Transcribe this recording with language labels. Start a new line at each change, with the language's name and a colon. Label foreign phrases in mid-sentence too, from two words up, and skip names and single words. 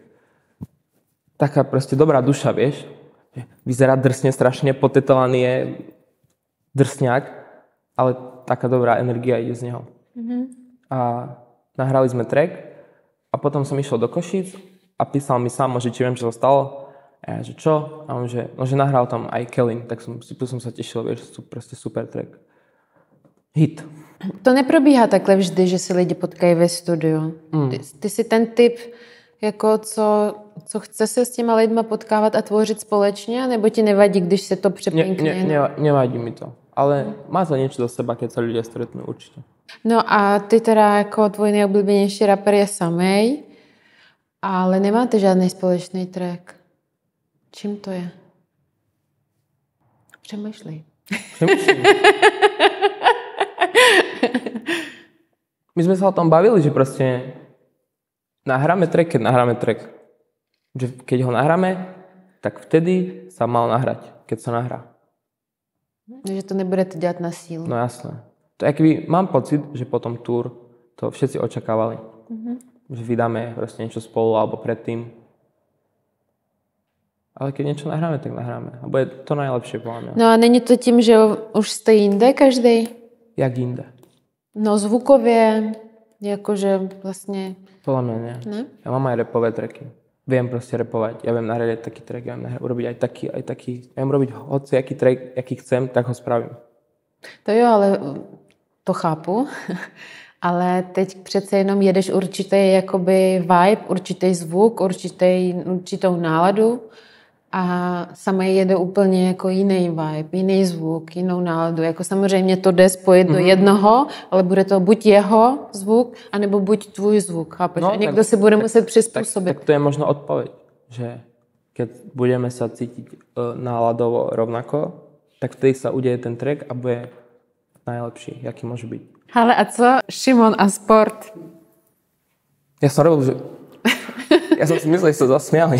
Slovak: Taká proste dobrá duša, vieš. Vyzerá drsne, strašne potetovaný je drsňák, ale taká dobrá energia ide z neho. A nahrali sme track a potom som išiel do Košíc a písal mi sám, že či viem, čo sa stalo. A ja, že čo? A on, že nahral tam aj Kellin, tak som sa tešil, vieš, proste super track. Hit.
Czech: To neprobíhá takhle vždy, že si lidi potkají ve studiu. Ty jsi ten typ, jako co chce se s těma lidma potkávat a tvořit společně, nebo ti nevadí, když se to přepinkne?
Slovak: Nevadí mi to, ale má to niečo do seba, keď sa ľudia stretnú, určite.
Czech: No a ty teda jako tvoj nejoblíbenější rapper je samej, ale nemáte žádný společný track. Čím to je? Přemýšlej.
Slovak: My sme sa o tom bavili, že proste nahráme track, keď nahráme track. Že keď ho nahráme, tak vtedy sa mal nahrať, keď sa nahrá.
Czech: Že to nebudete dělat na sílu.
Slovak: No jasné. To je, keby mám pocit, že potom tour to všetci očakávali. Že vydáme proste niečo spolu alebo predtým. Ale keď niečo nahráme, tak nahráme. A bude to najlepšie podľa mňa.
Czech: No a není to tím, že už jste jinde každý? Jak jinde? No zvukově, jakože vlastně...
Slovak: Podľa mňa nie.
Czech: Ne?
Slovak: Ja mám aj rapové tracky. Viem proste rapovať. Ja viem nahrať aj taký track, ja viem urobiť aj taký. Ja viem robiť hoci aký track, aký chcem, tak ho spravím.
Czech: To jo, ale to chápu. Ale teď přece jenom jedeš určitý jakoby vibe, určitý zvuk, určitou náladu a samej jede úplně jako jiný vibe, jiný zvuk, jinou náladu. Jako samozřejmě to jde spojit do jednoho, ale bude to buď jeho zvuk, anebo buď tvůj zvuk, chápeš? No, někdo si bude muset přizpůsobit.
Slovak: Tak to je možno odpoveď, že keď budeme sa cítiť náladovo rovnako, tak vtedy sa udeje ten track a bude najlepší, aký môže byť.
Czech: Ale a co Šimon a sport?
Slovak: Ja som robil, že... Ja som si myslel, že sa zasmiali.